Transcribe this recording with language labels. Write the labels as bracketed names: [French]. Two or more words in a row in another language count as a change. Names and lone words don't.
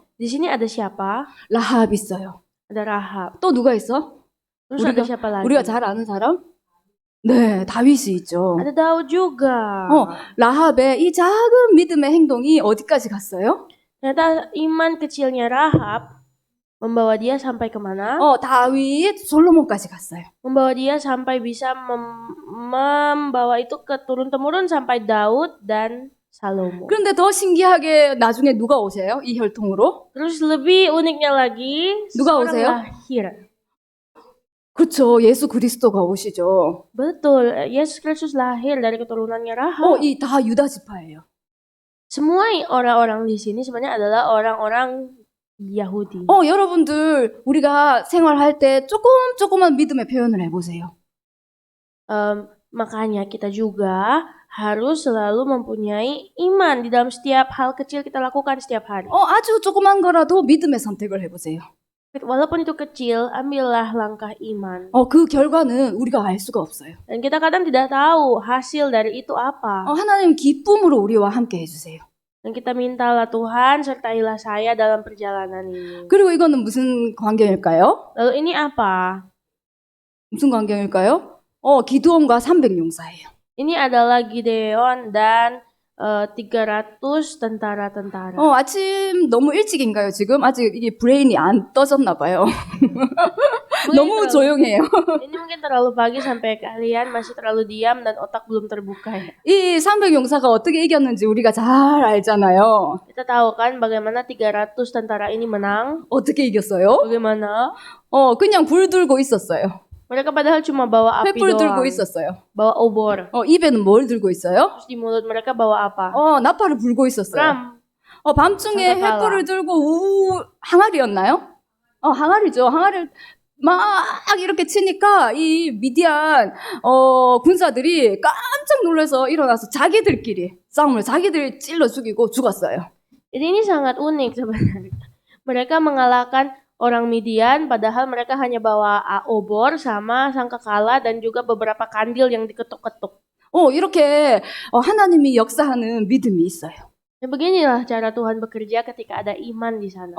[Indonesian] Di sini ada siapa? [Korean] 라합 있어요. [Indonesian] Ada Rahab. [Korean] 또 누가 있어? [Indonesian] Terus ada siapa lagi? [Korean] 우리가 잘 아는 사람? 네, 다윗이 있죠. [Indonesian] Ada Daud juga. [Korean] 라합의 이 작은 믿음의 행동이 어디까지 갔어요? [Indonesian] Ternyata iman kecilnya Rahab membawa dia sampai kemana? [Korean] 다윗, 솔로몬까지 갔어요. [Indonesian] Membawa dia sampai bisa membawa itu ke turun-temurun sampai Daud dan Salomo. [Korean] 그런데 더 신기하게 나중에 누가 오세요? 이 혈통으로? [Indonesian] Terus lebih uniknya lagi, [Korean] 누가 [Indonesian] seorang [Korean] 오세요? [Indonesian] lahir. [Korean] 그렇죠. 예수 그리스도가 오시죠. [Indonesian] Betul, Yesus Kristus lahir dari keturunannya Rahab. [Korean] 이 다 유다 지파예요. [Indonesian] Semua orang-orang di sini sebenarnya adalah orang-orang Yahudi. [Korean] 여러분들 우리가 생활할 때 조그만 믿음의 표현을 해보세요. [Indonesian] Makanya kita juga harus selalu mempunyai iman di dalam setiap hal kecil kita lakukan setiap hari. [Korean] 아주 조그만 거라도 믿음의 선택을 해보세요. [Indonesian] Walaupun itu kecil, ambillah langkah iman. [Korean] 그 결과는 우리가 알 수가 없어요. [Indonesian] Dan kita kadang tidak tahu hasil dari itu apa. [Korean] 하나님 기쁨으로 우리와 함께 해주세요. [Indonesian] Dan kita mintalah Tuhan sertailah saya dalam perjalanan ini. [Korean] 그리고 이거는 무슨 광경일까요? [Indonesian] Lalu ini apa? [Korean] 무슨 광경일까요? 기드온과 300용사예요. [Indonesian] Ini adalah Gideon dan 300 tentara-tentara. [Korean] 아침 너무 일찍인가요, 지금? 아직 이게 브레인이 안 떠졌나 봐요. 너무 조용해요. [Indonesian] Ini mungkin terlalu pagi sampai kalian masih terlalu diam dan otak belum terbuka ya. [Korean] 이 300용사가 어떻게 이겼는지 우리가 잘 알잖아요. [Indonesian] Kita tahu kan bagaimana 300 tentara ini menang? [Korean] 어떻게 이겼어요? [Indonesian] Bagaimana? [Korean] 그냥 불 들고 있었어요. [Indonesian] Mereka padahal cuma bawa api [Korean] 횃불 들고 [Indonesian] doang. [Korean] 있었어요. [Indonesian] Bawa obor. [Korean] 입에는 뭘 들고 있어요? [Indonesian] Terus di mulut mereka bawa apa? [Korean] 나팔을 불고 있었어요. Ram. 밤중에 상가팔라. 횃불을 들고 항아리였나요? 항아리죠. 항아리를 막 이렇게 치니까 이 미디안 군사들이 깜짝 놀라서 일어나서 자기들끼리 싸움을 자기들 찔러 죽이고 죽었어요. [Indonesian] Jadi ini sangat unik sebenarnya. Mereka mengalahkan orang Midian padahal mereka hanya bawa obor sama sangkakala dan juga beberapa kandil yang diketuk-ketuk. [Korean] 이렇게 하나님이 역사하는 믿음이 있어요. [Indonesian] Ya beginilah cara Tuhan bekerja ketika ada iman di sana.